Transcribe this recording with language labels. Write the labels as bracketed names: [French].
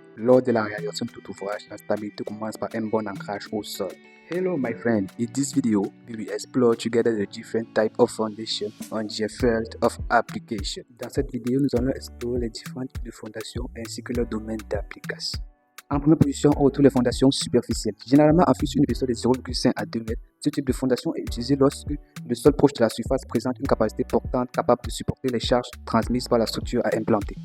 [French] Lors de la réalisation de tout ouvrage, la stabilité commence par un bon ancrage au sol. [English] Hello my friend, in this video, we will explore together the different types of foundation on the field of application. [French] Dans cette vidéo, nous allons explorer les différents types de fondations ainsi que leur domaine d'application. En première position, on retrouve les fondations superficielles. Généralement, en sur une épaisseur de 0,5 à 2 mètres, ce type de fondation est utilisé lorsque le sol proche de la surface présente une capacité portante capable de supporter les charges transmises par la structure à implanter.